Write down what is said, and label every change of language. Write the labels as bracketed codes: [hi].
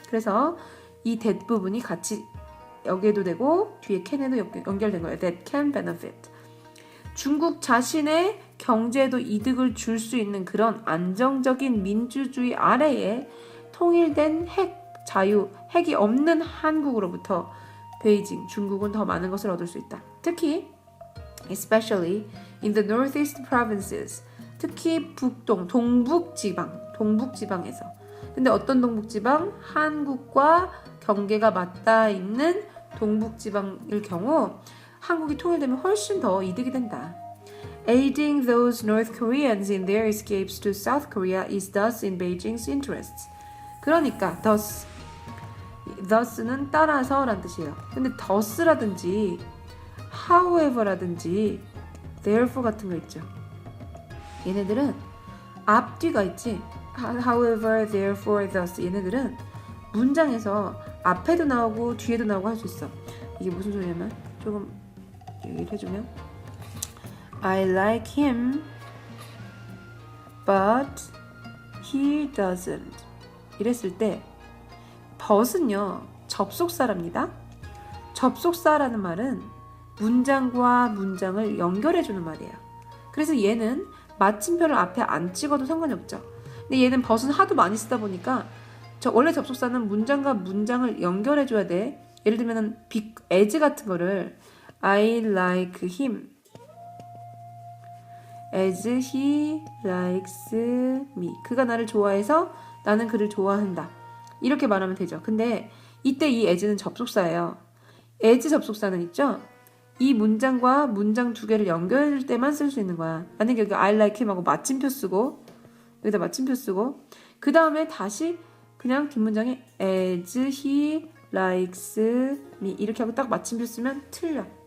[ko] 그래서 이 that 부분이 같이 여기에도 되고 뒤에 can에도 연결된 거예요. [en] That can benefit. [ko] 중국 자신의 경제에도 이득을 줄 수 있는 그런 안정적인 민주주의 아래에 통일된 핵이 없는 한국으로부터 베이징, 중국은 더 많은 것을 얻을 수 있다. 특히 especially in the northeast provinces. 특히 동북지방에서. 근데 어떤 동북지방? 한국과 경계가 맞닿아 있는 동북지방일 경우 한국이 통일되면 훨씬 더 이득이 된다. [en] Aiding those North Koreans in their escapes to South Korea is thus in Beijing's interests. [ko] 그러니까 thus는 따라서란 뜻이에요. 근데 thus라든지 however라든지 therefore 같은 거 있죠. 얘네들은 앞뒤가 있지. [en] However, therefore, thus. [ko] 얘네들은 문장에서 앞에도 나오고 뒤에도 나오고 할 수 있어. 이게 무슨 소리냐면 조금 얘기를 해주면 [en] I like him, but he doesn't. [ko] 이랬을 때 but은요 접속사랍니다. 접속사라는 말은 문장과 문장을 연결해주는 말이에요. 그래서 얘는 마침표를 앞에 안 찍어도 상관이 없죠. 근데 얘는 but은 하도 많이 쓰다 보니까 원래 접속사는 문장과 문장을 연결해줘야 돼. 예를 들면 [en] as 같은 거를 I like him as he likes me. [ko] 그가 나를 좋아해서 나는 그를 좋아한다. 이렇게 말하면 되죠. 근데 이때 이 as는 접속사예요. as 접속사는 있죠. 이 문장과 문장 두 개를 연결할 때만 쓸 수 있는 거야. 만약에 여기 I like him 하고 마침표 쓰고 여기다 마침표 쓰고 그 다음에 다시 그냥 뒷문장에 as he likes me 이렇게 하고 딱 마침표 쓰면 틀려.